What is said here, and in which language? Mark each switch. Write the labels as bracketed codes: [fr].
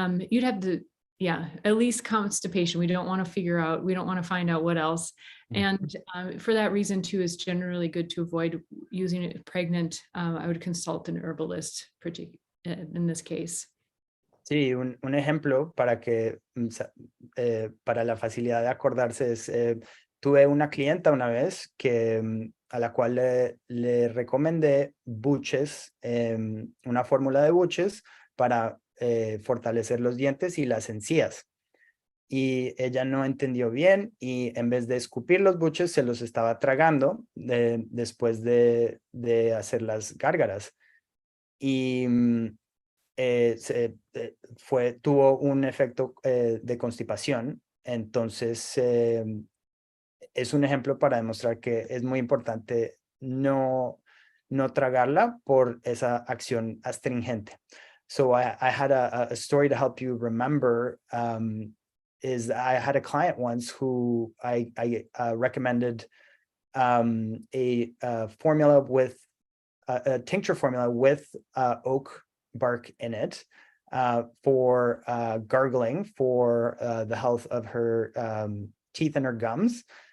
[en] You'd have to, at least constipation. We don't want to find out what else. And for that reason too, it's generally good to avoid using it pregnant. I would consult an herbalist in this case. [es] Sí, un ejemplo para para la facilidad de acordarse es, tuve una clienta una vez a la cual le recomendé buches, una fórmula de buches para fortalecer los dientes y las encías. y ella no entendió bien y en vez de escupir los buches se los estaba tragando después de hacer las gárgaras. Y tuvo un efecto de constipación. Entonces, es un ejemplo para demostrar que es muy importante no tragarla por esa acción astringente. [en] So I had a story to help you remember. Is I had a client once who I recommended a formula with a tincture formula with oak bark in it for gargling for the health of her teeth and her gums.